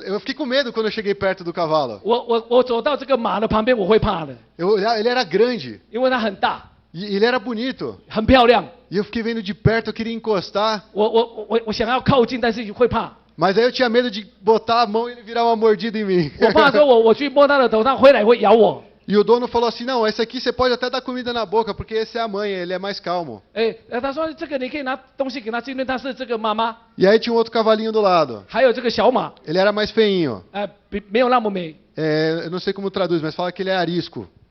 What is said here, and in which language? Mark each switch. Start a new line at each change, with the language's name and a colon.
Portuguese: Eu fiquei com medo quando eu cheguei perto do cavalo.
Chinese: 我走到这个马的旁边，我会怕的，
Portuguese: Ele era grande
Chinese: 因为它很大，
Portuguese: e ele era bonito.
Chinese: 很漂亮。
Portuguese: E eu fiquei vendo de perto, eu queria encostar.
Chinese: 我想要靠近，但是会怕。
Portuguese: Mas aí eu tinha medo de botar a mão e ele virar uma mordida em mim.
Chinese: 我怕说我去摸它的头，它回来会咬我。
Portuguese: E o dono falou assim: não, esse aqui você pode até dar comida na boca, porque esse é a mãe, ele é mais calmo.
Chinese: 哎，他说这个你可以拿东西给他，因为他是这个妈妈，
Portuguese: E aí tinha um outro cavalinho do lado.
Chinese: 还有这个小马，
Portuguese: Ele era mais feinho.
Chinese: 没有那么美。
Portuguese: Eu não sei como traduz, mas fala que ele é arisco.